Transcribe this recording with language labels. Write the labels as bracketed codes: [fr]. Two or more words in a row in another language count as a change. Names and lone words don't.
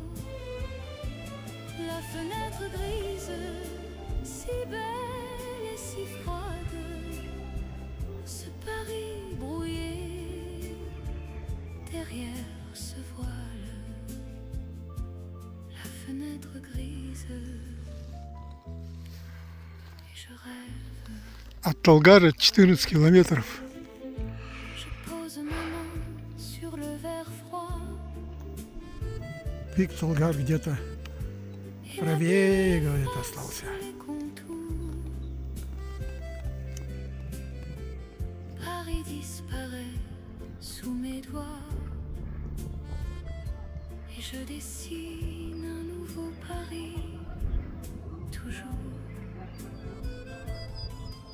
[fr] La fenêtre grise, si belle et si froide. Ce Paris brouillé derrière ce voile. La fenêtre grise et je rêve. [ru] От Талгара 14 километров. [fr] Je pose ma main sur le verre froid [ru] Пик Талгар где-то [fr] et ma [ru] правее, [fr] tête [ru] говорит, [fr] passe [ru] остался. [fr] les contours. Paris disparaît sous mes doigts et je dessine un nouveau Paris, toujours.